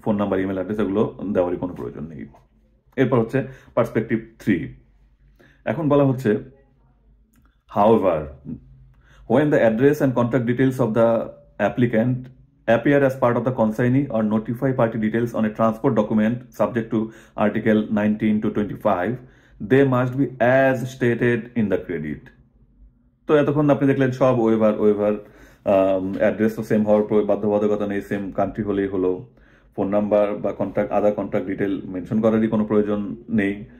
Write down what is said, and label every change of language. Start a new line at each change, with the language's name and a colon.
Bangla: Phone number, email address এগুলো দেওয়ারই কোনো প্রয়োজন নেই। এরপর হচ্ছে পার্সপেক্টিভ 3। এখন বলা হচ্ছে,
English: however, when the address and contact details of the applicant appear as part of the consignee or notify party details on a transport document subject to Article 19 to 25, they must be as stated in the credit.
Bangla: তো এতক্ষণ আপনি দেখলেন সব waiver address তো same হওয়ার বাধ্যবাধকতা নেই, same country হলেই হলো, ফোন নাম্বার বা আদার কন্ট্যাক্ট ডিটেল মেনশন করারই কোনো প্রয়োজন নেই।